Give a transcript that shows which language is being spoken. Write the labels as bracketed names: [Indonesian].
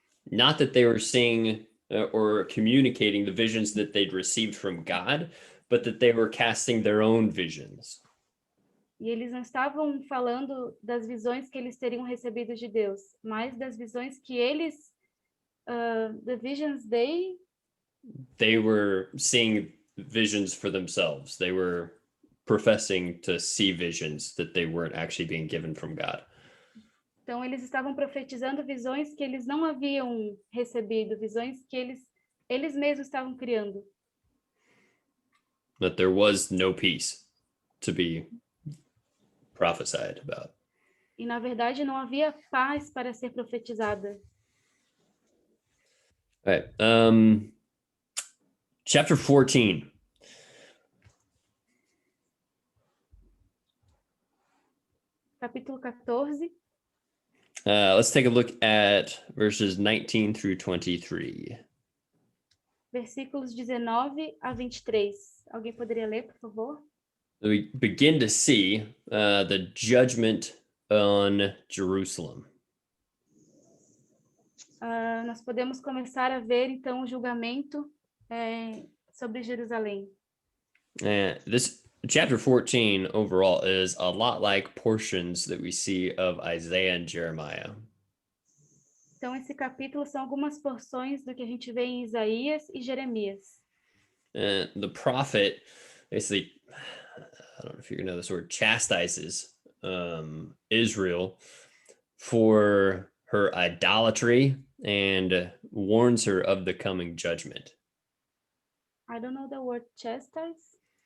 [English] Not that they were seeing or communicating the visions that they'd received from God, but that they were casting their own visions. [Portuguese] E eles não estavam falando das visões que eles teriam recebido de Deus, mas das visões que eles, [English] the visions they were seeing visions for themselves. They were professing to see visions that they weren't actually being given from God. [Portuguese] Então eles estavam profetizando visões que eles não haviam recebido, visões que eles mesmos estavam criando. [English] That there was no peace to be prophesied about. [Portuguese] E na verdade não havia paz para ser profetizada. [English] All right. Chapter 14. [Portuguese] Capítulo 14. [English] Let's take a look at verses 19 through 23. [Portuguese] Versículos 19 a 23. Alguém poderia ler, por favor? [English] We begin to see the judgment on Jerusalem. [Portuguese] Nós podemos começar a ver, então, o julgamento sobre Jerusalém. [English] This chapter 14 overall is a lot like portions that we see of Isaiah and Jeremiah. [Portuguese] Então, esse capítulo são algumas porções do que a gente vê em Isaías e Jeremias. [English] The prophet basically, I don't know if you're gonna know this word, chastises Israel for her idolatry and warns her of the coming judgment. I don't know the word chastise.